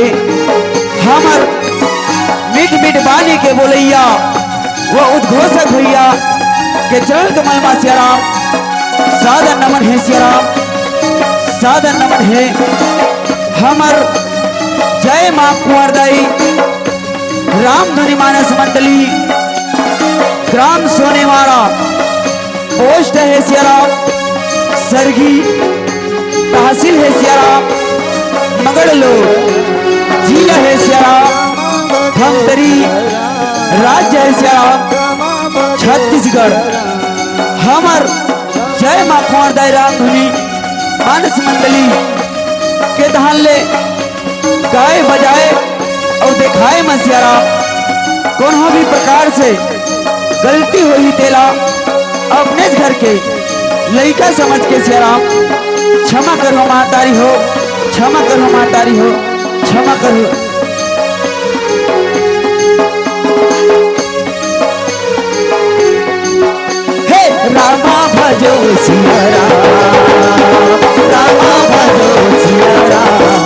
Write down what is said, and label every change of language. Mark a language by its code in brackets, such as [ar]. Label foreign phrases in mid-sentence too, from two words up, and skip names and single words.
[hne] हमर मीठ मीठ बानी के बोलैया वो उद्घोषक भैया के चरण कमल माँ सियाराम सादर नमन है सियाराम, सादर नमन है। हमर जय माँ कुंवरदाई रामधुनी मानस मंडली ग्राम सोनेवाड़ा पोस्ट है सियाराम, सरगी तहसील है सियाराम, मगड़ लो जिला है सियाराम, धमतरी राज्य है सियाराम छत्तीसगढ़। हमर जय माँ कुंवरदाई रामधुनी मानस मंडली के धान ले गाए बजाए और दिखाए मन सियाराम कोनो भी प्रकार से गलती हुई तेला अपने घर के लइका समझ के सियाराम क्षमा करो महातारी हो, क्षमा करो महातारी हो, क्षमा करो। हे रामा भजो सिया राम, रामा भजो सिया राम,